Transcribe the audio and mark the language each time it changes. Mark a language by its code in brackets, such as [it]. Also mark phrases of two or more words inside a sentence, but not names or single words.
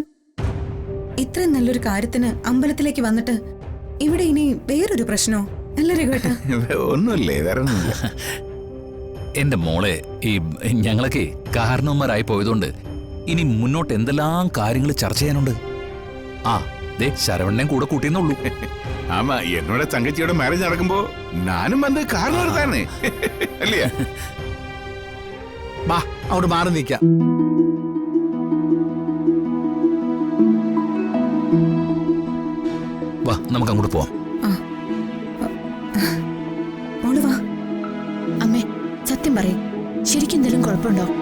[ml] ഇത്രയും നല്ലൊരു കാര്യത്തിന് അമ്പലത്തിലേക്ക് വന്നിട്ട് ഇവിടെ ഇനി വേറൊരു പ്രശ്നമോ? അല്ല രഘുവേട്ട? ഒന്നുമില്ലേ, വേറെ ഒന്നുമില്ല. എന്റെ മോളെ, ഈ ഞങ്ങളൊക്കെ കാരണവന്മാരായി പോയതുകൊണ്ട് ഇനി മുന്നോട്ട് എന്തെല്ലാം കാര്യങ്ങൾ ചർച്ച ചെയ്യാനുണ്ട്. ആ ദേ ശരവണ്ണനെ കൂടെ കൂട്ടിയെന്നുള്ളൂ. [ta] ஆமா, என்னோட தங்கச்சியோட மேரேஜ் நடக்கும்போ நானும் வந்து காரணம் இருந்தானே இல்லையா? [ml] ബാ, അവിടെ മാറി നിൽക്കാം. വാ, നമുക്ക് അങ്ങോട്ട് പോവാം. മോള് വാ. അമ്മേ, സത്യം പറയും, ശരിക്കും എന്തെങ്കിലും കുഴപ്പമുണ്ടോ?